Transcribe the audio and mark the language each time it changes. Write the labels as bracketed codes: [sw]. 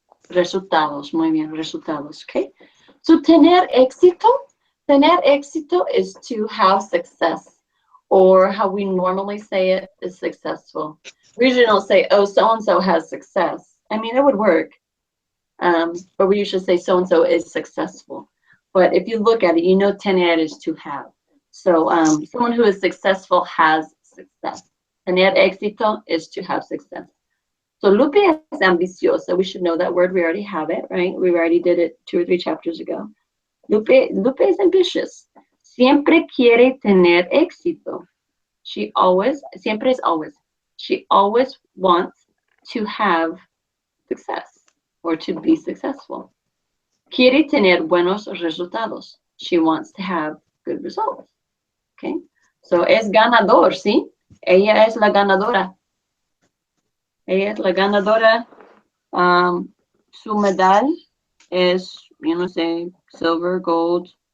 [es] Resultados, muy bien, resultados, okay? [en] So tener éxito is to have success, or how we normally say it is successful. We usually don't say, oh, so-and-so has success. I mean, it would work, but we usually say so-and-so is successful. But if you look at it, you know tener is to have. So someone who is successful has success. Tener éxito is to have success. So [es] Lupe es ambiciosa. [en] We should know that word. We already have it, right? We already did it 2 or 3 chapters ago. Lupe is ambitious. [es] Siempre quiere tener éxito. Siempre es always. [en] She always wants to have success or to be successful. [es] Quiere tener buenos resultados. [en] She wants to have good results. [es] Okay? So es ganador, ¿sí? Ella es la ganadora. Ella es la ganadora. Su medal es, [en] silver, gold.